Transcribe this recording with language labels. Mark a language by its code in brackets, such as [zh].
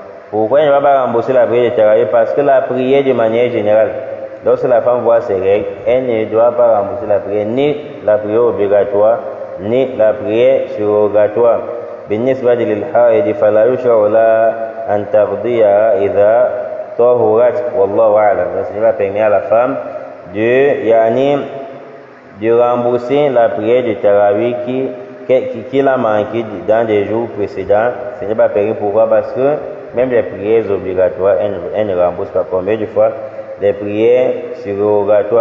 [fr] Pourquoi elle ne va pas rembourser la prière de tarawih? Parce que la prière de manière générale, lorsque la femme voit ses règles, elle ne doit pas rembourser la prière, ni la prière obligatoire, ni la prière surrogatoire. [ar] بالنسبة للحائض فلا يشرع لها أن تقضيها إذا طهرت والله أعلم. [fr] Donc ce n'est pas permis à la femme de rembourser la prière de tarawih qu'il a manqué dans des jours précédents. Ce n'est pas permis. Pourquoi? Parce que même les prières obligatoires, elle ne rembourse pas. Combien de fois les prières surrogatoires